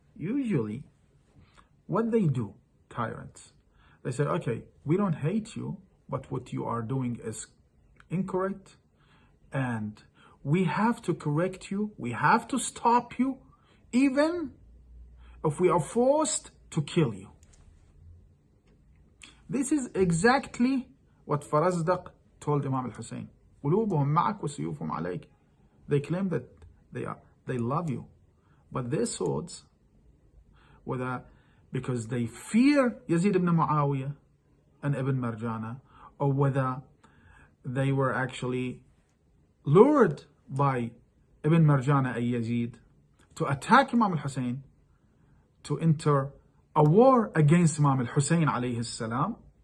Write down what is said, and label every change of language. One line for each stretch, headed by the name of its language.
English: Usually, what they do, tyrants, they say, okay, we don't hate you, but what you are doing is incorrect, and we have to correct you, we have to stop you, even if we are forced to kill you. This is exactly what Farazdaq told Imam al-Hussain.
Arabic: قلوبهم معك وسيوفهم عليك.
English: They claim that they love you, but their swords, whether because they fear Yazid ibn Muawiyah and Ibn Marjana, or whether they were actually lured by Ibn Marjana and Yazid to attack Imam al-Hussain, to enter a war against Imam al-Hussain alayhi salam.